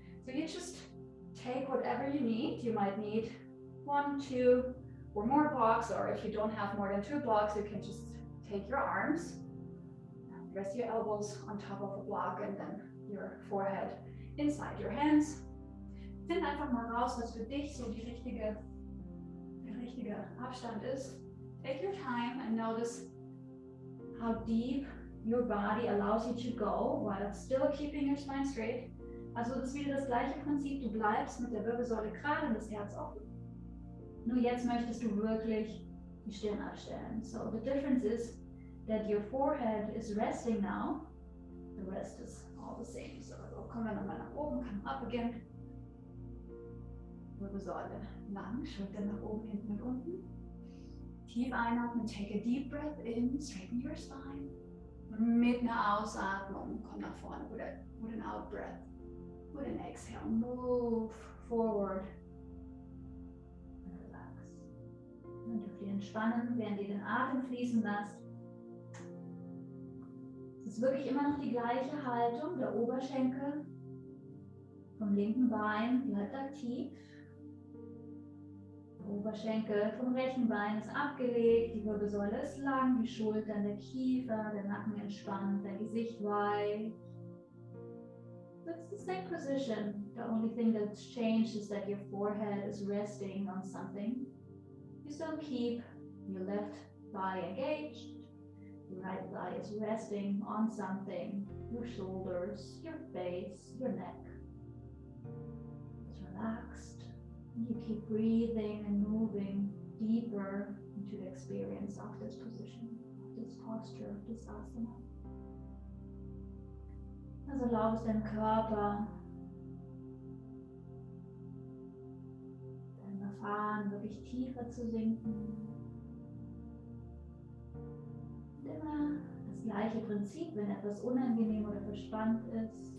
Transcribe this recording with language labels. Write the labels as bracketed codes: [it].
[en] So you just take whatever you need. You might need 1, 2 or more blocks, or if you don't have more than 2 blocks, you can just take your arms, rest your elbows on top of a block and then your forehead inside your hands. [de] Find einfach mal raus, was für dich so der richtige Abstand ist. [en] Take your time and notice how deep your body allows you to go while still keeping your spine straight. [de] Also das ist wieder das gleiche Prinzip, du bleibst mit der Wirbelsäule gerade und das Herz offen. Nur jetzt möchtest du wirklich die Stirn abstellen. [en] So the difference is that your forehead is resting now. The rest is all the same. [de] So kommen wir nochmal nach oben, [en] come up again. [de] Wirbelsäule lang, Schultern nach oben, hinten und unten. Tief einatmen, [en] take a deep breath in, straighten your spine. [de] Und mit einer Ausatmung, komm nach vorne, [en] with an out breath. With an exhale, move forward. And relax. [de] Dann dürft ihr entspannen, während ihr den Atem fließen lasst. Es ist wirklich immer noch die gleiche Haltung, der Oberschenkel vom linken Bein bleibt aktiv. Der Oberschenkel vom rechten Bein ist abgelegt, die Wirbelsäule ist lang, die Schultern, der Kiefer, der Nacken entspannt, dein Gesicht weich. [en] it's the same position. The only thing that's changed is that your forehead is resting on something. You still keep your left thigh engaged. Your right thigh is resting on something. Your shoulders, your face, your neck. It's relaxed. And you keep breathing and moving deeper into the experience of this position, of this posture, of this asana. [de] Also erlaubst deinem Körper, deinem Erfahren wirklich tiefer zu sinken. Und immer das gleiche Prinzip, wenn etwas unangenehm oder verspannt ist.